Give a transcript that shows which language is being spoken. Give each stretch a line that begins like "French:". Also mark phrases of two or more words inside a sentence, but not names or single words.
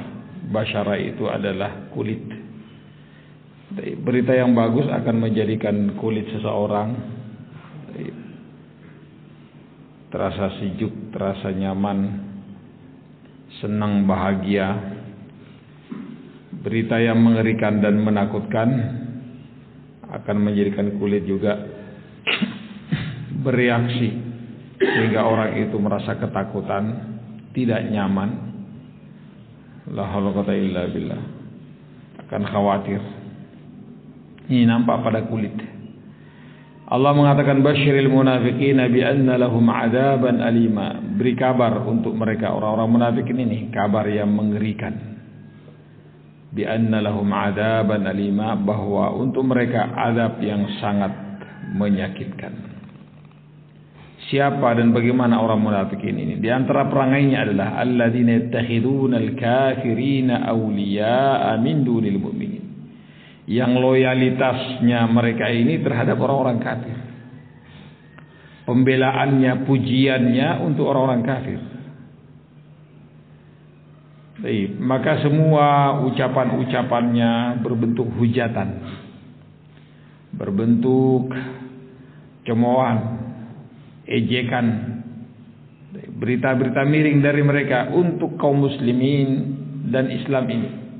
Indonesian: Basyarah itu adalah kulit. Berita yang bagus akan menjadikan kulit seseorang terasa sejuk, terasa nyaman, senang, bahagia. Berita yang mengerikan dan menakutkan akan menjadikan kulit juga bereaksi, sehingga orang itu merasa ketakutan, tidak nyaman.
Arabic: لا حول ولا قوة إلا بالله.
Indonesian: Akan khawatir. Ini nampak pada kulit. Allah mengatakan
Arabic: بشر المنافقين بأن لهم عذابا أليما.
Indonesian: Beri kabar untuk mereka orang-orang munafik ini, kabar yang mengerikan.
Arabic: بأن لهم عذابا أليما,
Indonesian: bahwa untuk mereka azab yang sangat menyakitkan. Siapa dan bagaimana orang munafikin ini? Di antara perangainya adalah
Arabic: الذين يتخذون الكافرين أولياء من دون المؤمنين.
Indonesian: Yang loyalitasnya mereka ini terhadap orang-orang kafir. Pembelaannya, pujiannya untuk orang-orang kafir. Baik, maka semua ucapan-ucapannya berbentuk hujatan, berbentuk cemoohan, ejekan, berita-berita miring dari mereka untuk kaum muslimin dan Islam ini.